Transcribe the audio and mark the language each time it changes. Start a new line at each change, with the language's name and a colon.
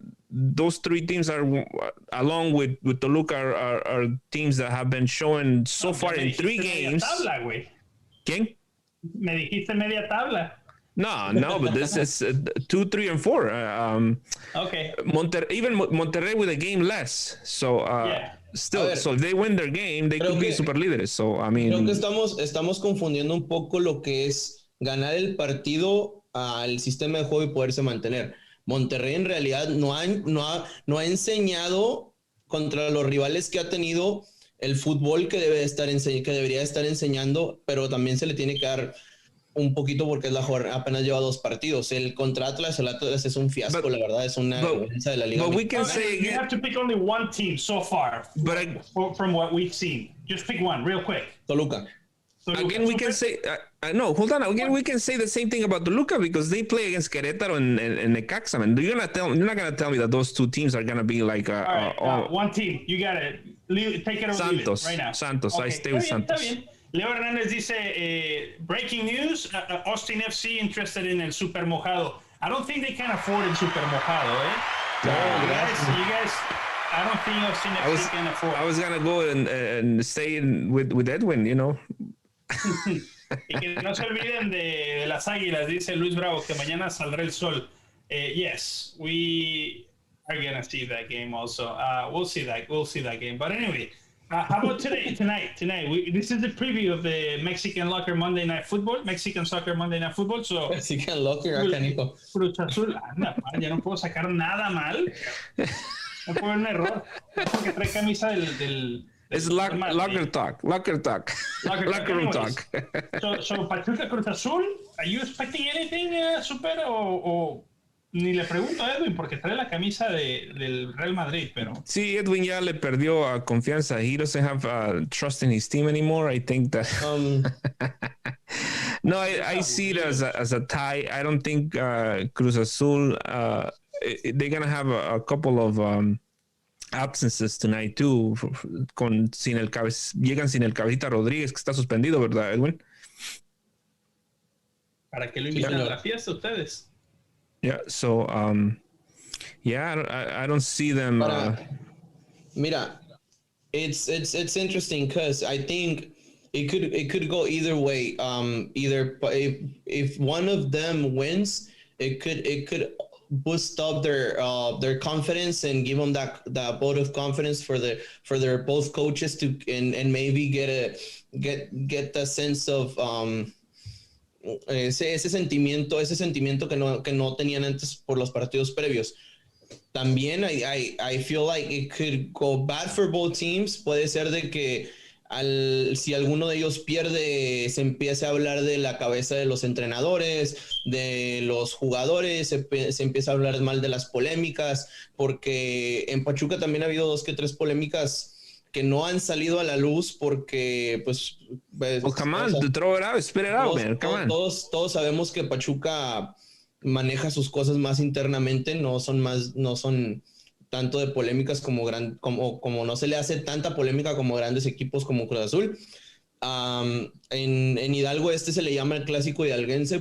English: Those 3 teams are, along with Toluca, are teams that have been showing so far in 3 games.
Spanish: Tabla, ¿Quién? Me dijiste media tabla.
English: No, but this is 2, 3, and 4. Okay. Monterrey with a game less. So still, so if they win their game, they could be
Spanish: super líderes.
English: So I mean,
Spanish: creo que estamos confundiendo un poco lo que es ganar el partido al sistema de juego y poderse mantener. Monterrey en realidad no ha enseñado contra los rivales que ha tenido el fútbol que debería estar enseñando, pero también se le tiene que dar un poquito porque apenas lleva 2 partidos. El contra Atlas, el Atlas es un fiasco, la verdad, es una vergüenza de la liga.
English: But we can say you have to pick only one team so far, from what we've seen. Just pick one, real quick. Toluca. Again, we can say no. Hold on. Again, we can say the same thing about Toluca because they play against Querétaro and Necaxa. Man, you're not gonna tell me that those 2 teams are gonna be like one team. You gotta take it or leave it right now. Santos. Okay. I stay with Santos.
Spanish: Está bien. Leo Hernández dice,
English: breaking news,
Spanish: Austin FC
English: interested in
Spanish: el Super Mojado.
English: I don't think they can afford el Super Mojado, eh? You guys, I don't think Austin FC can afford. I was going to go and stay with Edwin, you know.
Spanish: Y que no se olviden de las Águilas, dice Luis Bravo, que mañana saldrá el sol.
English: Yes, we are going to see that game also. We'll see that game. But anyway, how about tonight? This is the preview of the Mexican Soccer Monday Night Football. So
Spanish: Mexican Locker, acá Nico. Cruz Azul, anda, ya no puedo sacar nada mal. No puedo ver un error. Porque trae camisa del
English: it's locker talk. Locker room talk.
Spanish: So Pachuca Cruz Azul,
English: are you expecting anything,
Spanish: super o ni le pregunto a Edwin porque trae la camisa del Real Madrid, pero... Sí, Edwin ya le perdió confianza.
English: He doesn't have trust in his team anymore. I think that... No, I see it as a tie. I don't think Cruz Azul... they're going to have a couple of absences tonight too.
Spanish: Llegan sin el Cabecita Rodríguez, que está suspendido, ¿verdad, Edwin? ¿Para qué lo invitan a la fiesta ustedes?
English: Yeah, so I don't see them.
Spanish: Mira,
English: it's interesting because I think it could go either way. Either if one of them wins, it could boost up their confidence and give them that vote of confidence for their both coaches to and maybe get the sense of
Spanish: ese sentimiento que no tenían antes por los partidos previos. También
English: I feel like it could go bad for both teams.
Spanish: Puede ser de que si alguno de ellos pierde, se empiece a hablar de la cabeza de los entrenadores, de los jugadores, se empieza a hablar mal de las polémicas, porque en Pachuca también ha habido 2 que 3 polémicas que no han salido a la luz porque pues
English: come on, throw it out, spit it out, man. Come on.
Spanish: Todos sabemos que Pachuca maneja sus cosas más internamente, no son tanto de polémicas como no se le hace tanta polémica como grandes equipos como Cruz Azul. En Hidalgo se le llama el clásico hidalguense.